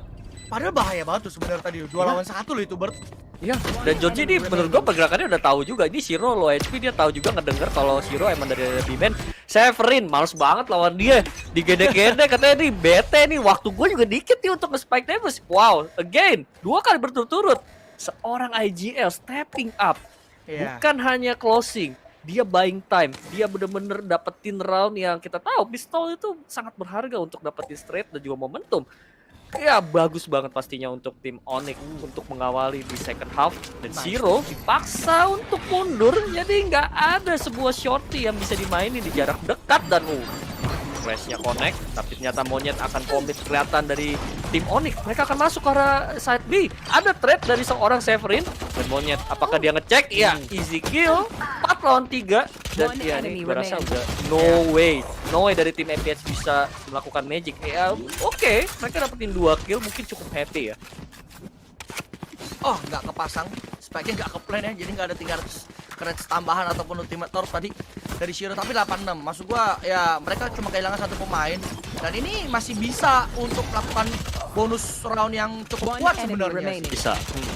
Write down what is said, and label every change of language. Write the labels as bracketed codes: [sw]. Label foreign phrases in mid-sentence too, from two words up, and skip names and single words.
[id] Padahal bahaya banget tuh sebenarnya tadi 2 lawan 1 loh itu Bert. Iya, dan Georgie ini menurut gua pergerakannya udah tahu juga. Ini Shiro [en] low HP, [id] dia tahu juga ngedenger kalau Shiro emang dari B-man. Severin males banget lawan dia. Digede-gede katanya nih bete nih. Waktu gua juga dikit nih untuk nge-spike Neves. Wow, again 2 kali berturut-turut seorang IGL [en] stepping up. [id] Bukan hanya closing, dia buying time. Dia bener-bener dapetin round yang kita tahu pistol itu sangat berharga untuk dapetin straight dan juga momentum. Ya bagus banget pastinya untuk tim Onyx untuk mengawali di [en] second half. [id] Dan Shiro dipaksa untuk mundur, jadi nggak ada sebuah shorty yang bisa dimainin di jarak dekat. Dan flashnya connect, tapi ternyata Monyet akan commit kelihatan dari tim Onyx. Mereka akan masuk ke arah side B. Ada trade dari seorang Severin dan Monyet. Apakah dia ngecek? Ya, [en] easy kill. [id] 4 lawan 3. Dan ya ini gue rasa udah [en] no way [id] dari tim APH bisa melakukan magic. Ya oke, mereka dapetin 2 kill, mungkin cukup happy ya. Oh, nggak kepasang, spike-nya nggak ke plan ya, jadi nggak ada 300 credits tambahan ataupun [en] ultimate torp [id] tadi dari Shiro. Tapi 86, maksud gua ya mereka cuma kehilangan 1 pemain, dan ini masih bisa untuk melakukan [en] bonus round [id] yang cukup kuat sebenarnya.